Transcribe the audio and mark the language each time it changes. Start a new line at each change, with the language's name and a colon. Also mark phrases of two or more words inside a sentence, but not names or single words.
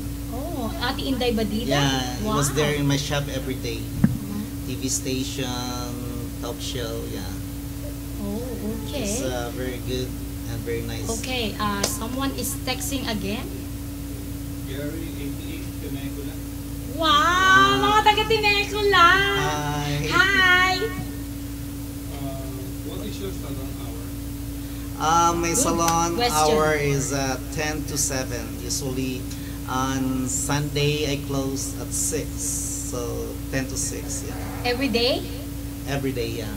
English: Oh, Ate Inday Badida? Yeah, he was Wow. there in my shop every day. TV station, top show, yeah. Oh, okay. It's very good and very nice. Okay, someone is texting again. Gary, 88,
Filipino: Pineco lang. Wow, mga taga-Tineco lang.
English: Hi. Hi. What is your salon hour? My Good salon question. hour is 10 to 7. Usually on Sunday I close at 6. So 10 to 6, yeah. Every day? Every day, yeah.